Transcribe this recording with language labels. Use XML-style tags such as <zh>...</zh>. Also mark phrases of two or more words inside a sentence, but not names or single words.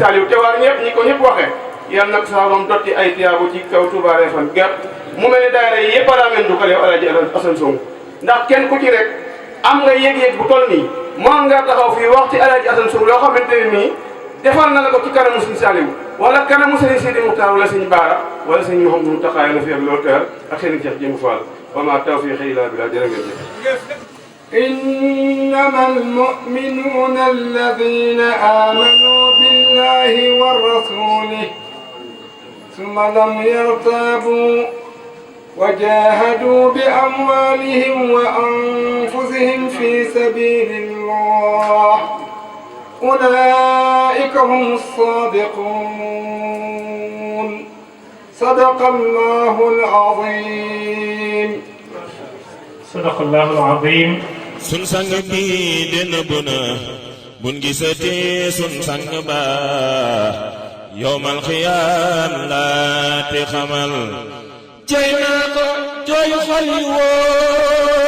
<wo>Saliou te waar ñëpp ñi ko ñëpp waxee yàlla nag saa moom dotti ay tiyaabu ci kaw Touba Refane gàtt mu mel ne daayira yi yëpp a daa mel du ko leew alhaaji Assane Sow ndax kenn ku ci rek am nga yëg-yëg bu toll nii moo nga taxaw fii wax ci alhaaji Assane Sow loo xamante ne nii defal na la ko ci kanamu Serigne Saliou wala kanamu Serigne Sidi Muxtaar wala Serigne Baara wala Serigne Mouhamadou Mountakha yàlla fi ak loolu teel ak Serigne Cheikh Jëmb Fall</wo> <ar>وما توفيقي إلا بالله</ar> <wo>jërë ngeen jëf.</wo> <ar>إنما المؤمنون الذين آمنوا بالله ورسوله ثم لم يرتابوا وجاهدوا بأموالهم وأنفسهم في سبيل الله أولئك هم الصادقون صدق الله العظيم صدق الله العظيم</ar> <wo>sun sang bi de nëbbu na buñ gisatee sun sang ba</wo> <ar>يوم القيامة</ar> <wo>laate xamal jey naa ko jooy xol yi woo</wo>